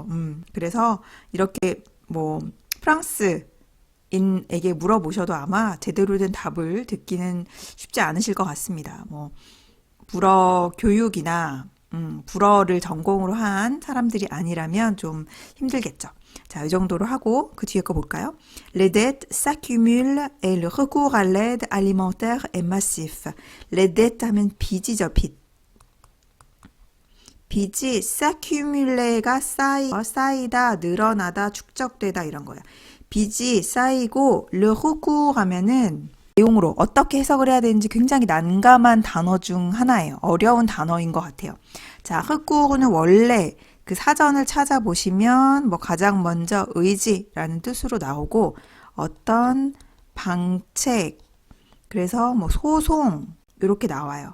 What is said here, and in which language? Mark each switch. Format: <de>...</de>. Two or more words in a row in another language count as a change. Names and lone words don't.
<ko>그래서 이렇게 프랑스인에게 물어보셔도 아마 제대로 된 답을 듣기는 쉽지 않으실 것 같습니다. 불어 교육이나 불어를 전공으로 한 사람들이 아니라면 좀 힘들겠죠. 자, 이 정도로 하고 그 뒤에 거 볼까요?</ko> <fr>Les dettes s'accumulent et le recours à l'aide alimentaire est massif. Les dettes</fr> <ko>하면 빚이죠, 빚. 빚이 s'accumule가 쌓이다, 늘어나다, 축적되다 이런 거예요. 빚이 쌓이고</ko> <fr>le recours</fr> <ko>하면은 내용으로 어떻게 해석을 해야 되는지 굉장히 난감한 단어 중 하나예요. 어려운 단어인 것 같아요. 자, 흑구는 원래 그 사전을 찾아보시면 뭐 가장 먼저 의지라는 뜻으로 나오고 어떤 방책, 그래서 뭐 소송 이렇게 나와요.</ko>